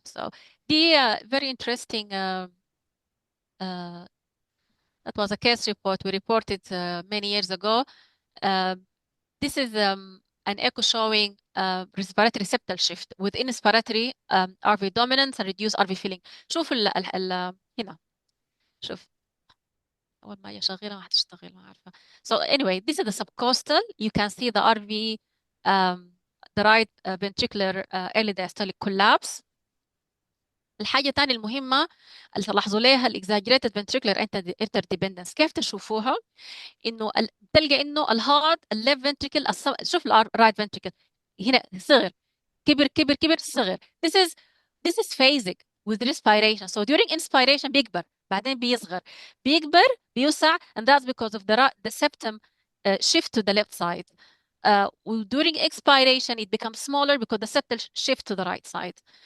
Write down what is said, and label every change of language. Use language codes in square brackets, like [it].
[en] So the very interesting, that was a case report we reported many years ago. This is an echo showing respiratory septal shift with inspiratory RV dominance and reduced RV filling. [ar] شوف هنا شوف أول ما هي شغالة ما حتشتغل ما عارفة. [en] So anyway, this is the subcostal. You can see the RV, the right ventricular early diastolic collapse. [ar] الحاجة الثانية المهمة اللي تلاحظوا ليها [en] exaggerated ventricular interdependence. [ar] كيف تشوفوها؟ إنه تلقى إنه الهارت الليفت ventricle شوف الرايت ventricle هنا صغر كبر كبر كبر صغر. [en] This is phasic with respiration. So during inspiration [ar] بيكبر بعدين بيصغر بيكبر بيوسع, [en] and that's because of the septum shift to the left side. During expiration it becomes smaller because the septal shift to the right side.